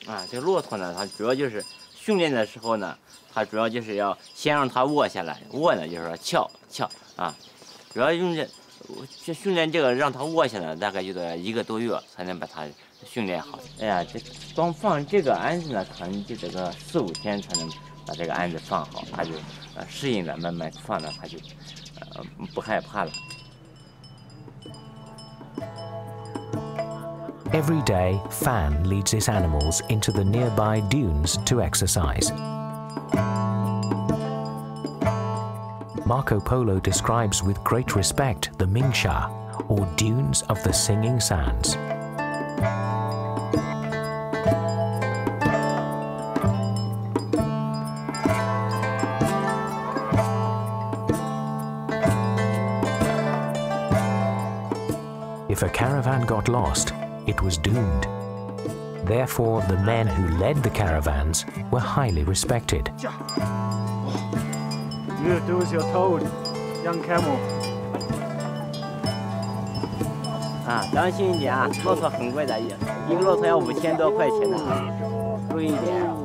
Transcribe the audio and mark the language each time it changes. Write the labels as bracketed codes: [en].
[zh] 这骆驼呢，它主要就是训练的时候呢，它主要就是要先让它卧下来，卧呢就是说翘啊，主要用这训练这个让它卧下来，大概就得1个多月才能把它训练好。哎呀，这光放这个鞍子呢，可能就得个4、5天才能把这个鞍子放好，它就适应了，慢慢放了，它就不害怕了。 [en] Every day, Fan leads his animals into the nearby dunes to exercise. Marco Polo describes with great respect the Mingsha, or dunes of the singing sands. If a caravan got lost, it was doomed. Therefore, the men who led the caravans were highly respected. You do as you're told, young camel. [zh] 当心一点啊，骆驼很贵的，一个骆驼要5000多块钱的啊，注意一点。